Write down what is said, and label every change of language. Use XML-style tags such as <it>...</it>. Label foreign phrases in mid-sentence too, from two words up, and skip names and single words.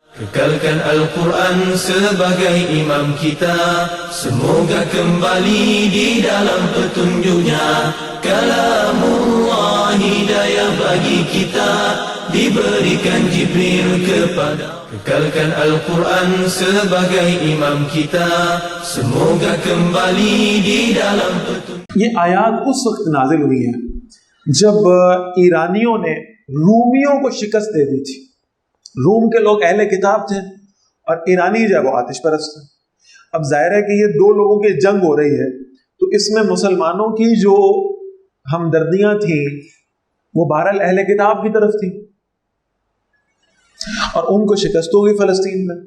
<ms>Kekalkan Al-Quran sebagai imam kita, semoga kembali di dalam petunjuknya. Kalamullah hidayah bagi kita, diberikan Jibril kepada. Kekalkan Al-Quran sebagai imam kita, semoga kembali di dalam petunjuk.</ms> <ur>یہ آیات اس وقت نازل ہوئی ہیں جب ایرانیوں نے رومیوں کو شکست دے دی تھی. روم کے لوگ اہل کتاب تھے اور ایرانی جو ہے وہ آتش پرست تھے. اب ظاہر ہے کہ یہ دو لوگوں کی جنگ ہو رہی ہے تو اس میں مسلمانوں کی جو ہمدردیاں تھیں وہ بہرحال اہل کتاب کی طرف تھی اور ان کو شکست ہو گئی فلسطین میں.</ur>